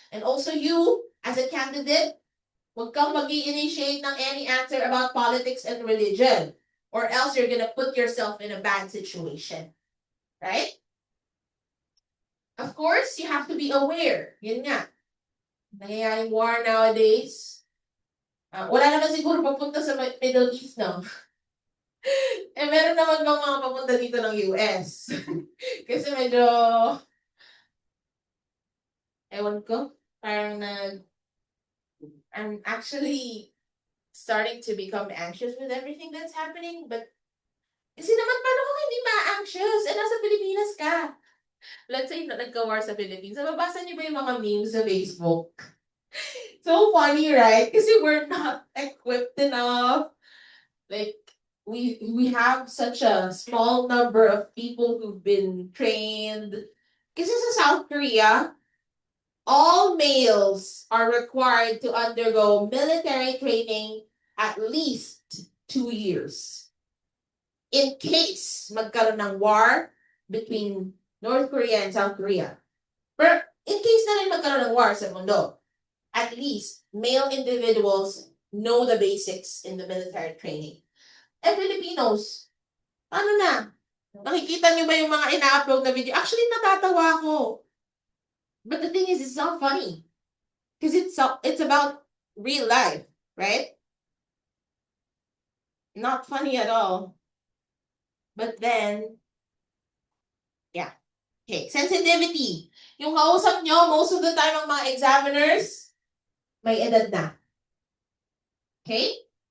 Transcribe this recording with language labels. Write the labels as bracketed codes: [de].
[en] And also you, as a candidate, [tl] huwag kang mag-i-initiate ng [en] any answer about politics and religion, or else you're gonna put yourself in a bad situation. Right? Of course, you have to be aware. [tl] Yun nga. Nangyayaring [en] war nowadays. [tl] Wala naman siguro papunta sa Middle East, no? Eh, meron naman bang mga papunta dito ng US? Kasi medyo, ewan ko, parang [en] I'm actually starting to become anxious with everything that's happening, but [tl] kasi naman, paano kung hindi ma-anxious? Eh, nasa Pilipinas ka. [en] Let's say, [tl] nagka-war sa Philippines. Nababasa niyo ba yung mga memes sa Facebook? [en] So funny, right? Kasi we're not equipped enough. Like, we have such a small number of people who've been trained. [tl] Kasi sa [en] South Korea, all males are required to undergo military training at least 2 years. In case [tl] magkaroon ng [en] war between North Korea and South Korea. Pero in case [tl] na rin magkaroon ng [en] war [tl] sa mundo, [en] at least male individuals know the basics in the military training. [tl] Eh, Filipinos, ano na? Nakikita niyo ba yung mga ina-upload na video? Actually, natatawa ako. [en] But the thing is, it's not funny. Because it's about real life, right? Not funny at all. But then, yeah. [tl] Okay, sensitivity. Yung kausap nyo, [en] most of the time [tl] ang mga examiners, may edad na. Okay?